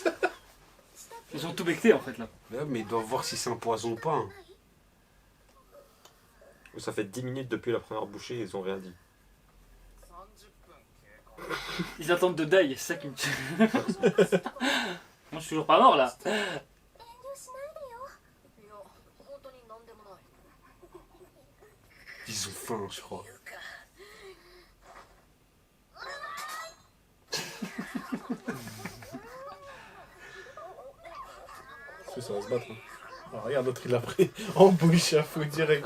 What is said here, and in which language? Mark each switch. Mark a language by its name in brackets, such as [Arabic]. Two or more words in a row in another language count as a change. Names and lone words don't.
[French] Ils ont tout becté en fait là. Mais ils doivent voir si c'est un poison ou pas. Hein. Ça fait 10 minutes depuis la première bouchée, ils ont rien dit. Ils attendent de die, c'est ça qui me tue. Moi je suis toujours pas mort là. [Japanese] 遠慮しないでよ。いや、本当に何でもない。 [French] Ils ont faim, je crois. Ça va se battre. Hein. Ah, regarde, l'autre il a pris en bouche à fou direct.